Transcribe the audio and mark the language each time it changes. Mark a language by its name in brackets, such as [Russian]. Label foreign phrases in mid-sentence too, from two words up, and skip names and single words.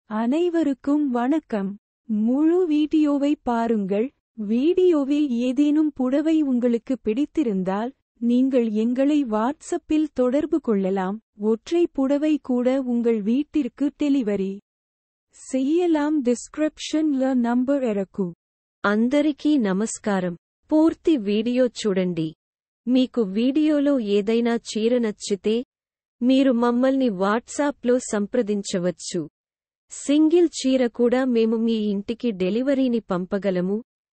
[Tamil] அனைவருக்கும் வணக்கம். முழு வீடியோவை பாருங்கள். வீடியோவில் ஏதேனும் புடவை உங்களுக்கு பிடித்திருந்தால் நீங்கள் எங்களை வாட்ஸ்அப்பில் தொடர்பு கொள்ளலாம். ஒற்றை புடவை கூட உங்கள் வீட்டிற்கு டெலிவரி செய்யலாம். [Telugu] డిస్క్రిప్షన్ల నంబర్ ఎరకు. అందరికీ నమస్కారం. పూర్తి వీడియో చూడండి. మీకు వీడియోలో ఏదైనా చీర నచ్చితే మీరు మమ్మల్ని వాట్సాప్లో సంప్రదించవచ్చు. సింగిల్ చీర కూడా మేము మీ ఇంటికి డెలివరీని పంపగలము.